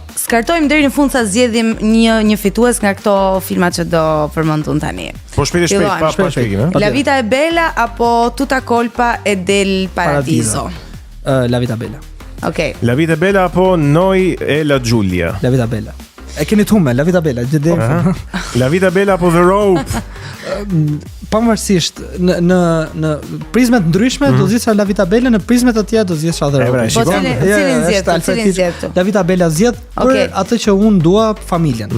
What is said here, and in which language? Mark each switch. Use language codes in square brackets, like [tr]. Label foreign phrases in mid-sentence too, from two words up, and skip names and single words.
[sq] shkartojmë deri në fund sa zgjedhim një fitues nga këto filma që do përmendun tani. Po shpejt pa shpjegim, La Vita è Bella apo Tutta colpa è del Paradiso? La Vita Bella. Ok. La Vita è Bella apo Noi e la Giulia? La Vita Bella. E keni thumë, La Vita Bella, gjithë. La Vita è Bella apo The Rope? Pavarësisht në prizmet ndryshme do zgjidhja La Vita Bella, në prizmet të tjera do zgjidhja The Rope. Po cilin zgjedh? La Vita Bella zgjedh për atë që unë dua, familjen.